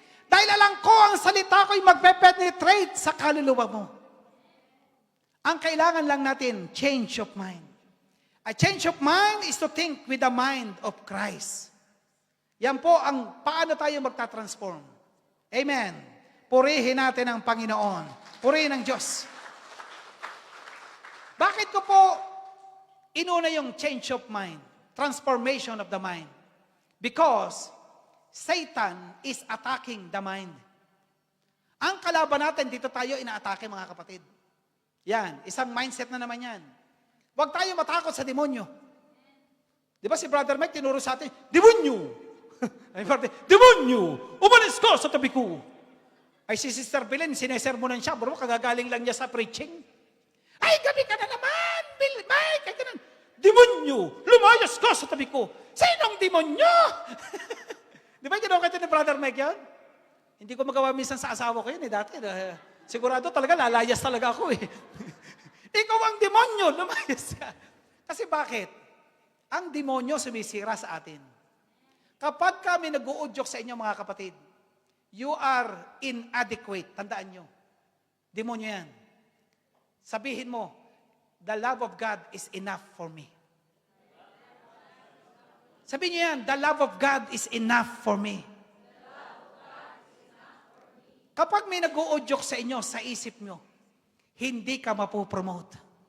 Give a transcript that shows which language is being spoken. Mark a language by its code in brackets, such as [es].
[tl] Dahil alam ko, ang salita ko'y magpe-penetrate sa kaluluwa mo. Ang kailangan lang natin, [en] change of mind. A change of mind is to think with the mind of Christ. [tl] Yan po ang paano tayo magta-transform. Amen. Purihin natin ang Panginoon. Purihin ang Diyos. Bakit ko po inuna yung [en] change of mind, transformation of the mind? Because Satan is attacking the mind. [tl] Ang kalaban natin, dito tayo inaatake mga kapatid. Yan, isang mindset na naman yan. Huwag tayo matakot sa demonyo. Di ba si Brother Mike tinuro sa atin, demonyo! Ay, demonyo! Umalis ka sa tabi ko! Ay, si Sister Belen, sinesermonan siya, bro, kagagaling lang niya sa preaching. Ay, gabi ka na naman! Bill, Mike, ay ganun. Demonyo! Lumayas ka sa tabi ko! Sinong demonyo? Di ba ginawa kayo ni Brother Mike yan? Hindi ko magawa minsan sa asawa ko yun dati. Sigurado talaga, lalayas talaga ako Ikaw ang demonyo, lumayas ka. Kasi bakit? Ang demonyo sumisira sa atin. Kapag kami nag-uudyok sa inyo mga kapatid, [en] you are inadequate. [tl] Tandaan nyo. Demonyo yan. Sabihin mo, [en] the love of God is enough for me. [tl] Sabihin nyo yan, [en] the love of God is enough for me. [tl] Kapag may nag-uudyok sa inyo, sa isip nyo, hindi ka mapopromote.